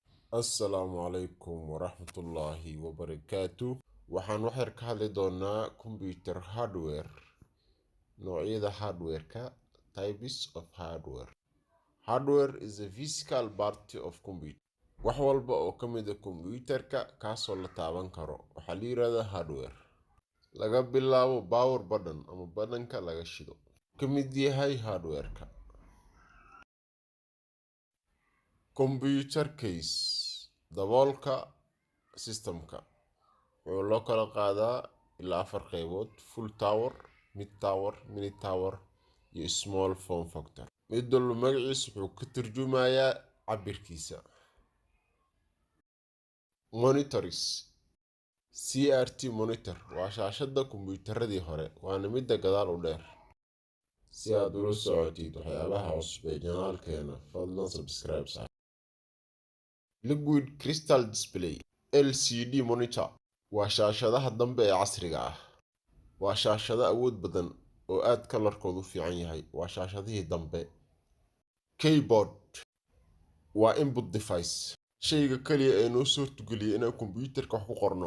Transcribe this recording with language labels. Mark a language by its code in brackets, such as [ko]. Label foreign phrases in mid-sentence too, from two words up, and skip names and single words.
[ar] السلام عليكم ورحمة الله وبركاته. [so] waxaan wax yar ka hadli doonaa [en] computer hardware, [so] noocyada hardware-ka, [en] types of hardware. Hardware is a physical part of computer. [so] wax walba oo ka mid ah computerka kaasoo la taaban karo waxaa la yiraahdaa hardware. laga bilaabo [en] power button [so] ama buttonka laga shido ka mid yahay hardware-ka. [en] computer case, [so] daboolka systemka wuxuu loo kala qaadaa ilaa 4 qaybood: [en] full tower, mid tower, mini tower [so] iyo [en] small form factor. [so] mid walba magaciisa wuxuu ka turjumayaa cabirkiisa. [en] monitors, CRT monitor [so] waa shaashada kombiyuutaradii hore, waana midda gadaal u dheer. si aad ula socotid waxyaabaha cusub ee janaalkeena, fadlan subscribe. [en] liquid crystal display LCD monitor [so] waa shaashadaha dambe ee casriga ah. waa shaashado awood badan oo aad kalarkoodu fiican yahay. waa shaashadihii dambe. keyboard waa [en] input device, [so] shayga kaliya ee noo suurtageliya inaan kombiyuutarka wax ku qorno.